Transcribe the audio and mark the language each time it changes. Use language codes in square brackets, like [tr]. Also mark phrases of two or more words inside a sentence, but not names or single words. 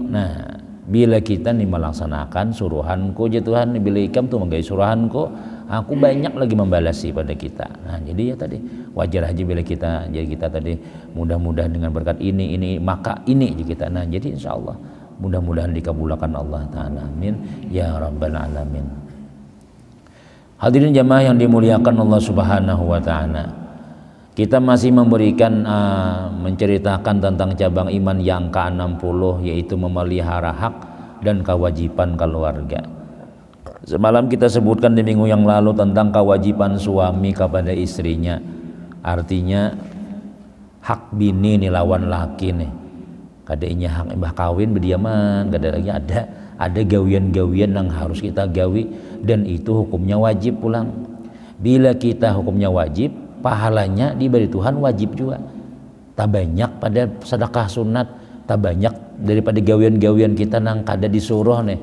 [bjn] Nah, bila kita nih melaksanakan suruhanku ya Tuhan, bila ikam tuh menggai suruhanku, aku banyak lagi membalasi pada kita. Nah, jadi ya tadi wajar aja bila kita tadi mudah-mudahan dengan berkat ini maka ini kita. [id] Nah, jadi [ar] insya Allah [id] mudah-mudahan dikabulkan [ar] Allah Ta'ala. Amin ya rabbal alamin. [id] Hadirin jamaah yang dimuliakan Allah [ar] Subhanahu wa Ta'ala, [id] kita masih memberikan menceritakan tentang cabang iman yang ke-60, yaitu memelihara hak dan kewajiban keluarga. Semalam kita sebutkan di minggu yang lalu tentang kewajiban suami kepada istrinya, artinya hak bini nih lawan laki nih, kadainya hak mbah kawin berdiaman, [bjn] kada lagi ada gawian-gawian yang harus kita gawi, [id] dan itu hukumnya wajib pulang. Bila kita hukumnya wajib, pahalanya diberi Tuhan wajib juga. [bjn] Tak banyak pada sedekah sunat, tak banyak daripada gawian-gawian kita nang kada disuruh nih.